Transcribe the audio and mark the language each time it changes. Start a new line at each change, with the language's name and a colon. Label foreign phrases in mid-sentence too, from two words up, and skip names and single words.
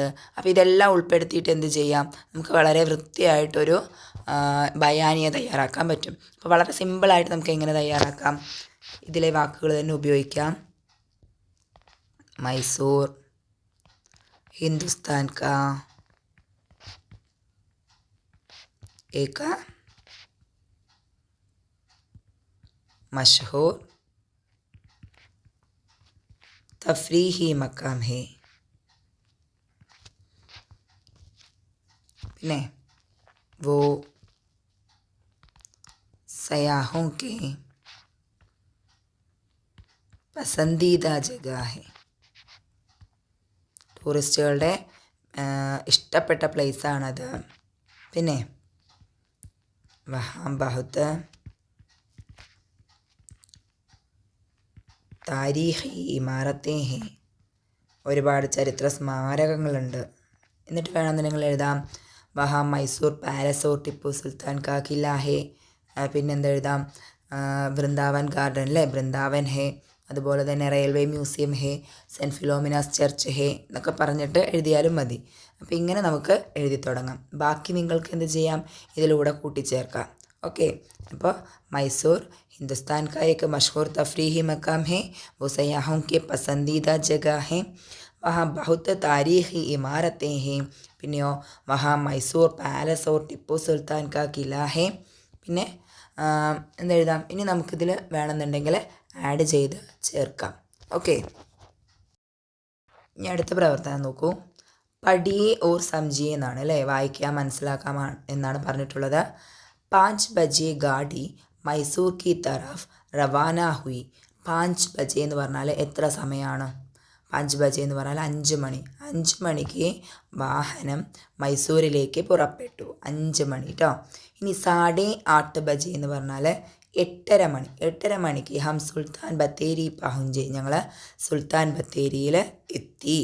Malayalam: അപ്പോൾ ഇതെല്ലാം ഉൾപ്പെടുത്തിയിട്ട് എന്ത് ചെയ്യാം? നമുക്ക് വളരെ വൃത്തിയായിട്ടൊരു ബയാനിയ തയ്യാറാക്കാൻ പറ്റും. അപ്പോൾ വളരെ സിമ്പിളായിട്ട് നമുക്ക് എങ്ങനെ തയ്യാറാക്കാം? ഇതിലെ വാക്കുകൾ തന്നെ ഉപയോഗിക്കാം.
Hindi: मैसूर हिंदुस्तान का एक मशहूर तफरीही मकाम है. പിന്നെ वो सयाहों के पसंदीदा जगह है.
Malayalam: ടൂറിസ്റ്റുകളുടെ ഇഷ്ടപ്പെട്ട പ്ലേസാണത്.
Hindi: പിന്നെ वहाँ बहुत तारीख़ी इमारतें हैं,
Malayalam: ഒരുപാട് ചരിത്ര സ്മാരകങ്ങളുണ്ട്. എന്നിട്ട് വേണമെന്ന് നിങ്ങൾ എഴുതാം
Hindi: वहाँ मैसूर पैलेस और टिप्पू सुल्तान का किला है.
Malayalam: പിന്നെന്താ എഴുതാം? വൃന്ദാവൻ ഗാർഡൻ അല്ലേ, വൃന്ദാവൻ ഹേ. അതുപോലെ തന്നെ റെയിൽവേ മ്യൂസിയം ഹേ, സെൻറ്റ് ഫിലോമിനാസ് ചർച്ച് ഹേ എന്നൊക്കെ പറഞ്ഞിട്ട് എഴുതിയാലും മതി. അപ്പോൾ ഇങ്ങനെ നമുക്ക് എഴുതി തുടങ്ങാം. ബാക്കി നിങ്ങൾക്ക് എന്ത് ചെയ്യാം? ഇതിലൂടെ കൂട്ടിച്ചേർക്കാം. ओके.
Hindi: അപ്പോൾ मैसूर हिंदुस्तान का एक मशहूर तफरीही मकाम है. वो सयाहों के पसंदीदा जगह है. वहाँ बहुत तारीख़ी इमारतें हैं. പിന്നെയോ वहाँ मैसूर पैलेस और टिप्पू सुल्तान का किला है.
Malayalam: പിന്നെ എന്തെഴുതാം? ഇനി നമുക്കിതിൽ വേണമെന്നുണ്ടെങ്കിൽ ആഡ് ചെയ്ത് ചേർക്കാം. ഓക്കെ. ഇനി അടുത്ത പ്രവർത്തനം നോക്കൂ.
Hindi: पढ़िए और समझिए
Malayalam: എന്നാണ് അല്ലേ, വായിക്കുക മനസ്സിലാക്കാം എന്നാണ് പറഞ്ഞിട്ടുള്ളത്.
Hindi: 5 बजे गाड़ी मैसूर की तरफ रवाना हुई.
Malayalam: 5 बजे എന്ന് പറഞ്ഞാൽ എത്ര സമയമാണ്? 5 बजे എന്ന് പറഞ്ഞാൽ 5 മണി. 5 മണിക്ക് വാഹനം മൈസൂരിലേക്ക് പുറപ്പെട്ടു. 5 മണി കേട്ടോ. ഇനി 8:30 बजे എന്ന് പറഞ്ഞാൽ 8:30 മണി. 8:30 മണിക്ക്
Hindi: हम सुल्तान बत्तेरी पहुँचे,
Malayalam: ഞങ്ങൾ സുൽത്താൻ ബത്തേരിയിൽ എത്തി.